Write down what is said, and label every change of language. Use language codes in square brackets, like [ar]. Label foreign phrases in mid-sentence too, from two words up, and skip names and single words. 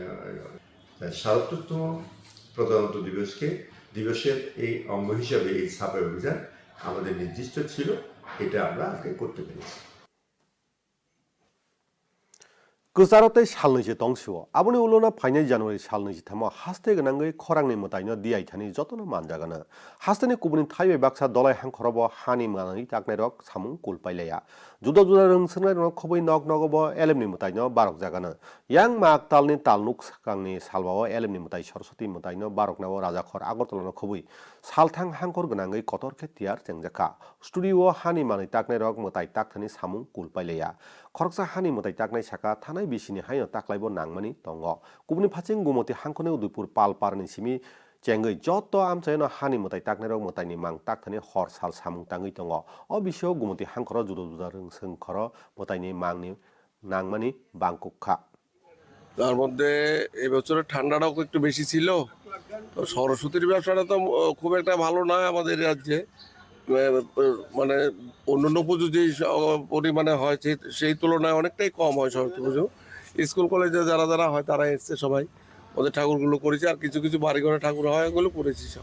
[bn] ৭৭তম প্রজাতন্ত্র দিবসের এই অঙ্গ হিসাবে এই সাফাই অভিযান আমাদের নির্দিষ্ট ছিল এটা আমরা আজকে করতে পেরেছি [trp] गोजारतै सालनैसो दंसो आबुनि उलना फाइनाय जानुवारि सालनैसो थामा हास्ते गोनांगै खरांनि मतायनो दियाय थानि जतनो मानजागानो हास्तेनि कुबुनि थाइबै बाक्सा दलाय हांखरब हानि मानानि ताकनाय रक सामुं कुलपाइलाया जुदा जुदा रोंसोनाय रक खबै नग नगब एलेमनि मतायनो बारक जागानो यां माक तालनि तालनुक साकांनि सालबाव एलेमनि मताय सरस्वती मतायनो बारकनाव राजाखर आगरतलानो खबै सालथां हांखर गोनांगै कतरखे तियार जेंजाखा स्टुडिअ हानि मानै ताकनाय रक मताय ताकथानि सामुं कुलपाइलाया খরকসা হানি মতাই তাকনাই সাকা থানাই বিসিনি হাইনো তাকলাইব নাংমানি দङ गुबुननि फारसे गुमति हांखने उदयपुर पालपारनि सिमी चेंगै जत आमचायनो हानि मताय ताकनाय मतायनि मां ताकथाने हर साल सामुं ताङै दङ अ बिषयाव गुमति हांखर जुदा जुदा रोंसोंखर मतायनि मांनि नांमानि बांकुखा [bn] তার মধ্যে এবছরের ঠান্ডাটাও একটু বেশি ছিল। তো সরস্বতীর ব্যবসাটা তো খুব একটা ভালো নয় আমাদের রাজ্যে। মানে অন্যান্য পুজো যেই পরিমাণে হয় সেই তুলনায় অনেকটাই কম হয় সরস্বতী পুজো। স্কুল কলেজে যারা যারা হয় তারা এসছে সবাই, ওদের ঠাকুরগুলো করেছে, আর কিছু কিছু বাড়ি ঘরে ঠাকুর হয় ওগুলো করেছি সব।